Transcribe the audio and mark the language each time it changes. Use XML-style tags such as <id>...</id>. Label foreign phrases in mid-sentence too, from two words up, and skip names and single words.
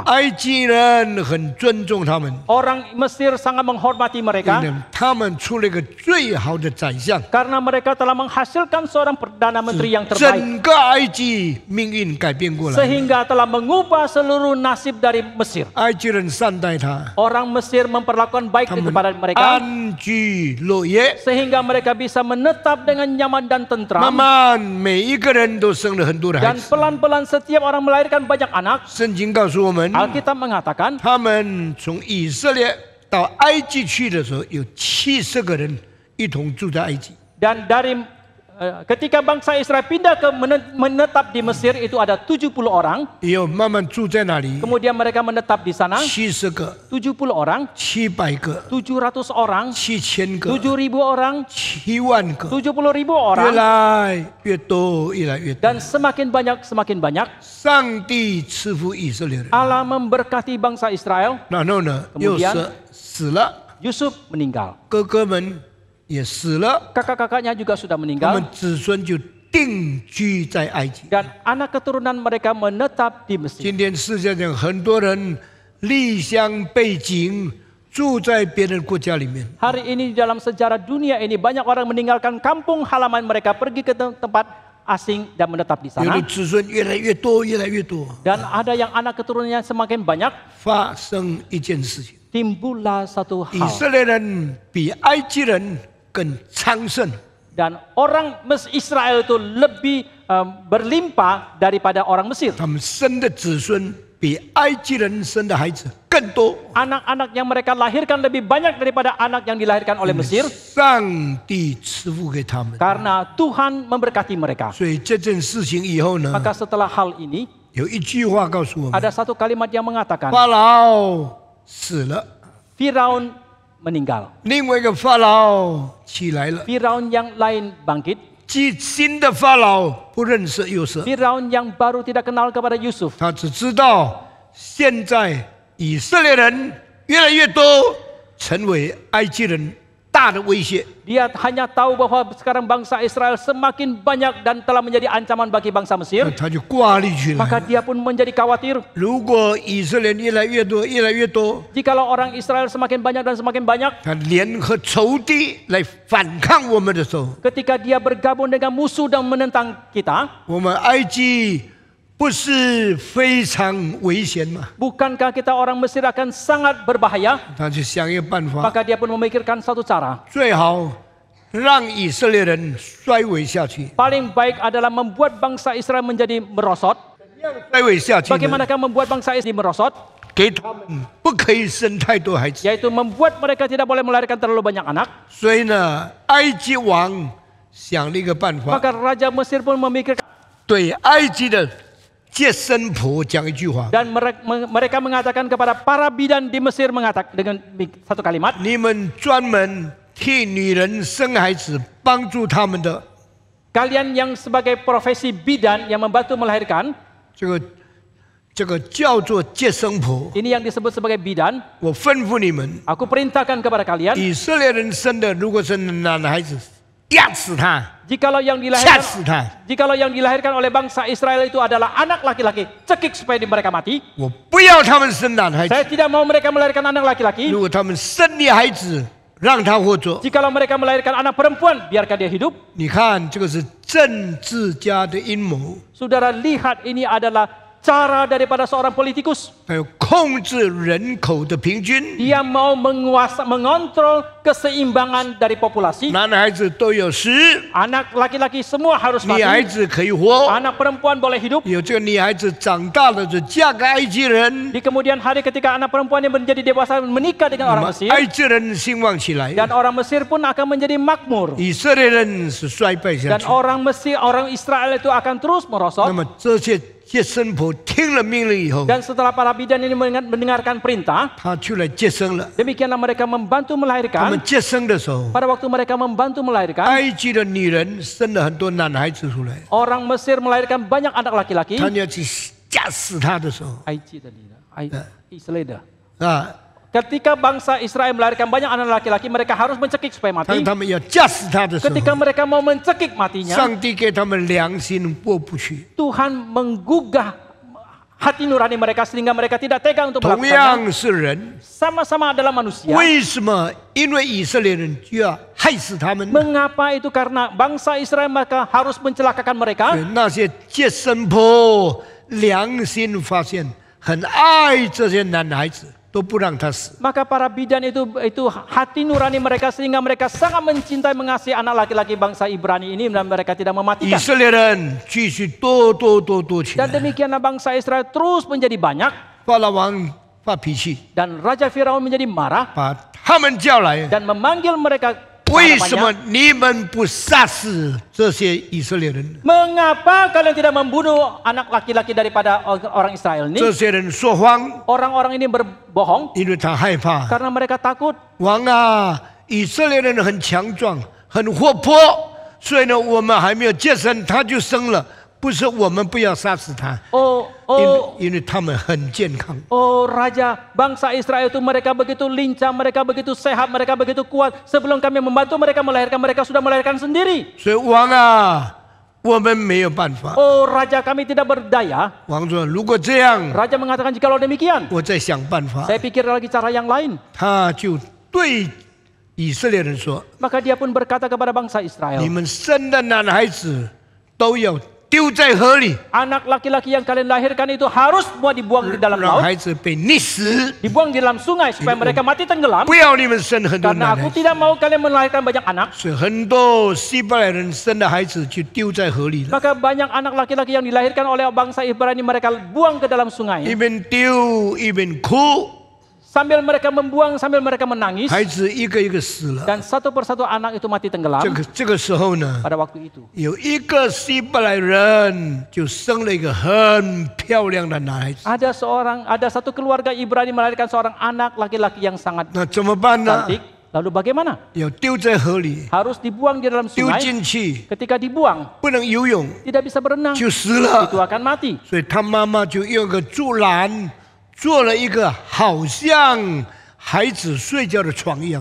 <zh>埃及人很尊重他们，</zh> <id>Orang Mesir sangat menghormati</id> <zh>因</zh> <id>mereka</id> <zh>为他们出了一个最好的宰相，</zh> <id>karena mereka telah menghasilkan seorang Perdana Menteri yang terbaik</id> <zh>整个埃及命运改变过来。</zh> <id>sehingga telah mengubah seluruh nasib dari Mesir.</id> <zh>埃及人善待他，</zh> <id>Orang Mesir memperlakukan baik</id> <zh>他们</zh> <id>kepada mereka</id> <zh>安居乐业。</zh> <id>sehingga mereka bisa menetap dengan nyaman dan</id> <zh>慢</zh> <id>tentram</id> <zh>慢，每一个人都生了很多的孩</zh> <id>dan</id> <zh>子。</zh> <id>pelan-pelan setiap orang melahirkan banyak anak.</id> <zh>圣经告诉我们，</zh> <id>Alkitab mengatakan</id> <zh>他们从以色列到埃及去的时候，有70个人一同住在埃及。</zh> <id>dan dari ketika bangsa Israel pindah ke menetap di Mesir itu ada 70 orang.</id> <zh>也有慢慢住在那里，</zh> <id>Kemudian mereka menetap di sana</id> <zh>70 个、</zh> <id>70 orang,</id> <zh>700个、</zh> <id>700 orang,</id> <zh>7000个、</zh> <id>7.000 orang,</id> <zh>7万个，</zh> <id>70.000</id> <zh>越</zh> <id>orang</id> <zh>来越多，越来越多。</zh> <id>dan semakin banyak</id> <zh>上帝赐福以色列人，</zh> <id>Allah memberkati bangsa Israel.</id> <zh>然后呢，又</zh> <id>Kemudian</id> <zh>死了，</zh> <id>Yusuf meninggal.</id> <zh>哥哥们也死了，</zh> <id>Kakak-kakaknya juga sudah</id> <zh>他</zh> <id>meninggal</id> <zh>们子孙就定居在埃及。</zh> <id>dan anak keturunan mereka menetap di Mesir.</id> <zh>今天世界上很多人离乡背井，住在别人国家里面。</zh> <id>Hari ini di dalam sejarah dunia ini banyak orang meninggalkan kampung halaman mereka pergi ke tempat asing dan menetap di</id> <zh>有的</zh> <id>sana.</id> <zh>子孙越来越多，越来越多。</zh> <id>Dan ada yang anak keturunannya semakin banyak.</id> <zh>发生一件事情，</zh> <id>Timbullah satu</id> <zh>以</zh> <id>hal.</id> <zh>色列人比埃及人更昌盛，</zh> <id>Dan orang Israel itu lebih berlimpah daripada orang Mesir.</id> <zh>他们生的子孙比埃及人生的孩子更多。</zh> <id>Anak-anak yang mereka lahirkan lebih banyak daripada anak yang dilahirkan oleh Mesir.</id> <zh>上帝赐福给他们，</zh> <id>Karena Tuhan memberkati mereka.</id> <zh>所以这件事情以后呢，</zh> <id>Maka setelah hal ini,</id> <zh>有一句话告诉我们：</zh> <id>ada satu kalimat yang mengatakan,</id> <zh>法老死了，</zh> <id>Firaun meninggal.</id> <zh>另外一个法老起来了。</zh> <id>Firaun yang lain bangkit.</id> <zh>新的法老不认识约瑟，</zh> <id>Firaun yang baru tidak kenal kepada Yusuf.</id> <zh>他只知道现在以色列人越来越多，成为埃及人大的威胁。</zh> <id>Dia hanya tahu bahwa sekarang bangsa Israel semakin banyak dan telah menjadi ancaman bagi bangsa Mesir.</id> <zh>他就挂虑起来</zh> <id>Maka。dia pun menjadi khawatir.</id> <zh>如果以色列越来越多，越来越多，</zh> <id>Jikalau orang Israel semakin banyak dan semakin banyak,</id> <zh>他联合仇敌来反抗我们的时候，</zh> <id>ketika dia bergabung dengan musuh dan menentang kita,</id> <zh>我们埃及不是非常危险吗？</zh> <id>bukankah kita orang Mesir akan sangat berbahaya?</id> <zh>他就想一个办法，</zh> <id>Maka dia pun memikirkan satu cara.</id> <zh>最好让以色列人衰微下去。</zh> <id>Paling baik adalah membuat bangsa Israel menjadi merosot.</id> <zh>衰微下去呢，</zh> <id>Bagaimanakah membuat bangsa Israel merosot?</id> <zh>给他们不可以生太多孩子。</zh> <id>Yaitu membuat mereka tidak boleh melahirkan terlalu banyak anak.</id> <zh>所以呢，埃及王想了一个办法，</zh> <id>Maka Raja Mesir pun memikirkan</id> <zh>对埃及的接生婆讲一句话：</zh> <id>dan mereka mengatakan kepada para bidan di Mesir mengatakan dengan satu kalimat,</id> <zh>你们专门替女人生孩子，帮助他们的</zh> <id>kalian yang sebagai profesi bidan yang membantu melahirkan,</id> <zh>这个叫做接生婆。</zh> <id>ini yang disebut sebagai bidan.</id> <zh>我吩咐你们，</zh> <id>Aku perintahkan kepada kalian,</id> <zh>以色列人生的如果是男孩子，压死他，</zh> <id>jikalau yang</id> <zh>吓</zh> <id>dilahirkan</id> <zh>死他。</zh> <id>jikalau yang dilahirkan oleh bangsa Israel itu adalah anak laki-laki, cekik supaya mereka mati.</id> <zh>我不要他们生男孩子。</zh> <id>Saya tidak mau mereka melahirkan anak laki-laki.</id> <zh>如果他们生女孩子，让他活着。</zh> <id>Jikalau mereka melahirkan anak perempuan, biarkan dia hidup.</id> <zh>你看，这个是政治家的阴谋，</zh> <id>Saudara lihat, ini adalah cara daripada seorang politikus.</id> <zh>还有控制人口的平均。</zh> <id>Dia mau mengontrol keseimbangan dari populasi.</id> <zh>男孩子都有10，</zh> <id>Anak laki-laki semua harus</id> <zh>女孩</zh> <id>mati.</id> <zh>子可以活。</zh> <id>Anak perempuan boleh hidup.</id> <zh>有这个女孩子长大了就嫁给埃及人，</zh> <id>Di kemudian hari ketika anak perempuan yang menjadi dewasa menikah dengan</id> <zh>那</zh> <id>orang</id> <zh>么</zh> <id>Mesir,</id> <zh>埃及人兴旺起来，</zh> <id>dan orang Mesir pun akan menjadi makmur.</id> <zh>以色列人是衰败下</zh> <id>Dan</id> <zh>去。</zh> <id>orang Mesir, orang Israel itu akan terus</id> <zh>那</zh> <id>merosot.</id> <zh>么这些接生婆听了命令以后，</zh> <id>Dan setelah para bidan ini mendengarkan perintah,</id> <zh>他就来接生了。</zh> <id>demikianlah mereka membantu</id> <zh>他们</zh> <id>melahirkan.</id> <zh>接生的时候，</zh> <id>Pada waktu mereka membantu melahirkan,</id> <zh>埃及的女人生了很多男孩子出来，</zh> <id>orang Mesir melahirkan banyak anak laki-laki.</id> <zh>他要去吓死他的时候，</zh> <id>Isleda. 啊， Ketika bangsa Israel melahirkan banyak anak laki-laki, mereka harus mencekik supaya</id> <zh>当</zh> <id>mati.</id> <zh>他们要吓死他的时候，</zh> <id>Ketika mereka mau mencekik matinya,</id> <zh>上帝给他们良心过不去。</zh> <id>Tuhan menggugah hati nurani mereka sehingga mereka tidak tega untuk</id> <zh>同</zh> <id>melakukannya.</id> <zh>样是人，</zh> <id>Sama-sama adalah manusia.</id> <zh>为什么因为以色列人就要害死他们呢？</zh> <id>Mengapa itu? Karena bangsa Israel maka harus mencelakakan mereka.</id> <zh>对那些接生婆良心发现，很爱这些男孩子，都不让他死。</zh> <id>Maka para bidan itu hati nurani mereka sehingga mereka sangat mencintai mengasihi anak laki-laki bangsa Ibrani ini dan mereka tidak</id> <zh>以</zh> <id>mematikan.</id> <zh>色列人继续多起</zh> <id>Dan</id> <zh>来。</zh> <id>demikianlah bangsa Israel terus menjadi banyak</id> <zh>法老王发脾气，</zh> <id>dan Raja Firaun menjadi marah</id> <zh>把他们叫来。</zh> <id>dan memanggil mereka ke</id> <zh>为什么</zh> <id>hadapannya.</id> <zh>你们不杀死这些以色列人？</zh> <id>Mengapa kalian tidak membunuh anak laki-laki daripada orang Israel</id> <zh>这</zh> <id>ini?</id> <zh>些人说谎，</zh> <id>Orang-orang ini berbohong</id> <zh>因为他害怕。</zh> <id>karena mereka takut.</id> <zh>王啊，以色列人很强壮，很活泼，所以呢，我们还没有接生，他就生了。不是我们不要杀死他， 因为他们很健康。</zh> <id>Oh Raja, bangsa Israel itu mereka begitu lincah, mereka begitu sehat, mereka begitu kuat. Sebelum kami membantu mereka melahirkan, mereka sudah melahirkan sendiri.</id> <zh>所以王啊，我们没有办法。</zh> <id>Oh Raja, kami tidak berdaya.</id> <zh>王说：“如果这样，</zh> <id>Raja mengatakan jikalau demikian,</id> <zh>我再想办法。</zh> <id>saya pikir lagi cara yang lain. ”</id> <zh>他就对以色列人说</zh> <id>Maka dia pun berkata kepada bangsa：“ Israel,</id> <zh>你们生的男孩子都要丢在河里，</zh> <id>Anak laki-laki yang kalian lahirkan itu harus semua dibuang di dalam</id> <zh>让</zh> <id>laut,</id> <zh>孩子被溺死。</zh> <id>dibuang di dalam sungai supaya mereka mati tenggelam.</id> <zh>不要你们生很多</zh> <id>Karena</id> <zh>男</zh> <id>aku</id> <zh>孩子，</zh> <id>tidak mau kalian melahirkan banyak anak.</id> <zh>所以很多希伯来人生的孩子就丢在河里了，</zh> <id>Maka banyak anak laki-laki yang dilahirkan oleh bangsa Ibrani mereka buang ke dalam</id> <zh>一</zh> <id>sungai.</id> <zh>边丢一边哭，</zh> <id>Sambil mereka membuang, sambil mereka menangis.</id> <zh>孩子一个一个死了。</zh> <id>Dan satu persatu anak itu mati tenggelam</id> <zh>这个时候呢，</zh> <id>pada waktu itu.</id> <zh>有一个希伯来人就生了一个很漂亮的男孩子，</zh> <id>Ada satu keluarga Ibrani melahirkan seorang anak laki-laki yang sangat</id> <zh>那怎么办呢？</zh> <id>cantik. Lalu bagaimana?</id> <zh>要丢在河里，</zh> <id>Harus dibuang di dalam</id> <zh>丢</zh> <id>sungai.</id> <zh>进去，</zh> <id>Ketika dibuang,</id> <zh>不能游泳</zh> <id>tidak bisa berenang.</id> <zh>就死了</zh> <id>Itu。akan mati.</id> <zh>所以他妈妈就用个竹篮做了一个好像孩子睡觉的床一样，</zh>